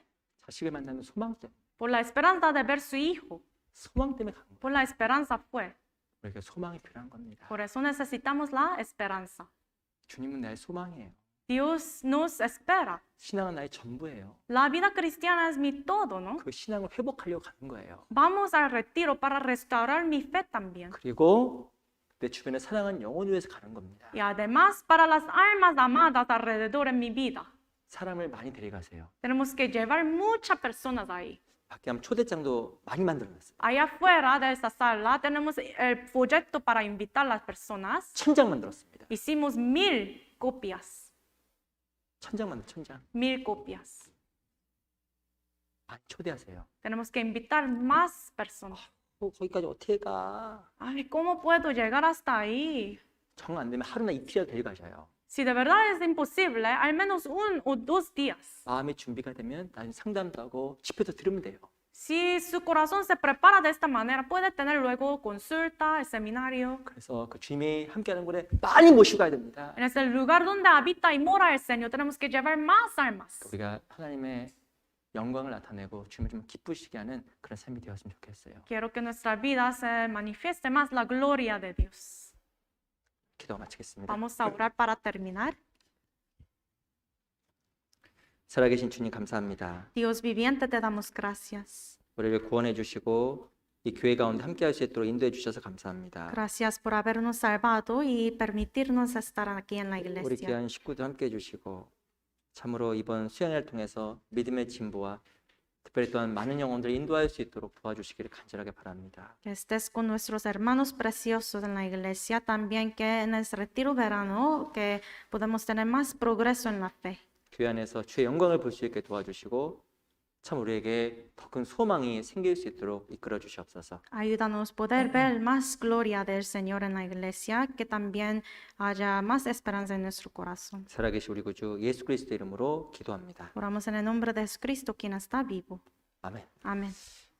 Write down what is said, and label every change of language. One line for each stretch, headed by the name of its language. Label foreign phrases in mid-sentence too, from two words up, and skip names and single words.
Korean: 자식을 만나는 소망 때문에.
Spanish: Por la esperanza de ver su hijo.
Korean: 소망 때문에 간 거예요.
Spanish: Por la esperanza fue.
Korean: 우리에게 소망이 필요한 겁니다.
Spanish: Por eso necesitamos la esperanza.
Korean: 주님은 나의 소망이에요.
Spanish: Dios nos espera.
Korean: 신앙은 나의 전부예요.
Spanish: La vida cristiana es mi todo, ¿no?
Korean: 그 신앙을 회복하려고 가는 거예요.
Spanish: Vamos al retiro para restaurar mi fe también.
Korean: 그리고 내 주변에 사랑하는 영혼을 위해서 가는 겁니다.
Spanish: Y además para las almas amadas alrededor en mi vida.
Korean: 사람을 많이 데려가세요.
Spanish: Tenemos que llevar muchas personas ahí.
Korean: 밖에 하면 초대장도 많이 만들어놨어요.
Spanish: Allá afuera de esta sala tenemos el folleto para invitar a las personas.
Korean: 1000장 만들었습니다.
Spanish: Hicimos 1000 copias.
Korean: 1000장.
Spanish: 1000 copias.
Korean: 많이 초대하세요.
Spanish: Tenemos que invitar más personas.
Korean: 거기까지 어떻게 가?
Spanish: Ay, ¿cómo puedo llegar hasta ahí?
Korean: 정 안 되면 하루나 이틀이라도 데려가셔요.
Spanish: Si de verdad es imposible, al menos 1 o 2 días.
Korean: 마음의 준비가 되면 나중에 상담도 하고 집회도 들으면 돼요.
Spanish: Si su corazón se prepara de esta manera, puede tener luego consulta, el seminario.
Korean: 그래서 그 주님이 함께하는 곳에 많이 모시고 가야 됩니다.
Spanish: En ese lugar donde habita y mora el Señor, tenemos que llevar más almas.
Korean: 우리가 하나님의 영광을 나타내고 주님을 좀 기쁘시게 하는 그런 삶이 되었으면 좋겠어요.
Spanish: Quiero que en nuestra vida se manifieste más la gloria de Dios.
Korean: 기도 마치겠습니다.
Spanish: Vamos a orar para terminar.
Korean: 살아계신 주님 감사합니다.
Spanish: Dios viviente, te damos gracias.
Korean: 우리를 구원해 주시고 이 교회 가운데 함께할 수 있도록 인도해 주셔서 감사합니다.
Spanish: Gracias por habernos salvado y permitirnos estar aquí en la
Korean: 우리
Spanish: iglesia.
Korean: 귀한 식구들 함께해 주시고 참으로 이번 수양회를 통해서 믿음의 진보와 특별히 또한 많은 영혼들을 인도할 수 있도록 도와주시기를 간절하게 바랍니다.
Spanish: Que estés con nuestros hermanos preciosos en la iglesia, también que en el retiro verano, que podamos tener más progreso en la fe.
Korean: 교회 안에서 주의 영광을 볼 수 있게 도와주시고 참 우리에게 더 큰 소망이 생길 수 있도록 이끌어 주시옵소서.
Spanish: Ayúdanos a poder ver más gloria del Señor en la iglesia, que también haya más esperanza en nuestro corazón.
Korean: 살아계신 우리 구주 예수 그리스도 이름으로 기도합니다.
Spanish: Oramos en el nombre de Jesucristo, quien está vivo.
Korean: 아멘.
Spanish: Amén.